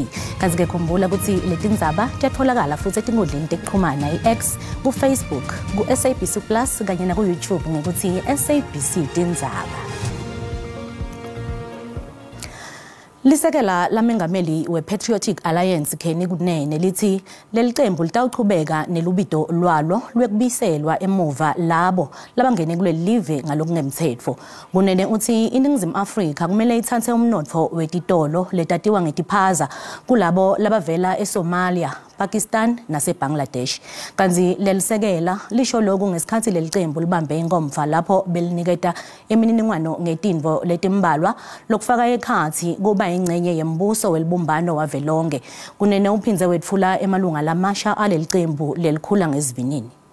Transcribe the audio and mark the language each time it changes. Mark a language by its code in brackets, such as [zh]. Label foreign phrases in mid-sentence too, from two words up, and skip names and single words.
[ss] Kanti-ke khumbula ukuthi letindzaba tiyatfolakala futhi etinkundleni tekuxhumana i-X, ku-Facebook, ku-SABC Plus kanye na ku-YouTube ngekuthi SABC tindzaba. Lisekela lamengameli we-Patriotic Alliance Kenny Kunene lithi leli qembu litawuqhubeka nelubito lwalo lwekubiselwa emuva labo labangene kule live ngalokungemthetho. Kunene uthi iNingizimu Afrika kumele ithathe umnotfo wetitolo letatiwa ngetiphaza kulabo labavela eSomalia, Pakistan naseBangladesh. Kanzi lelisekela lisho lokhu ngesikhathi leli qembu libambe inkomfa lapho beliniketa imininingwano ngetinvo letimbalwa lokufaka ekhathi kuba ingcenye yembuso welibumbano wavelonke. Kunene uphinze wetfula emalunga lamasha aleli qembu lelikhula ngezivinini.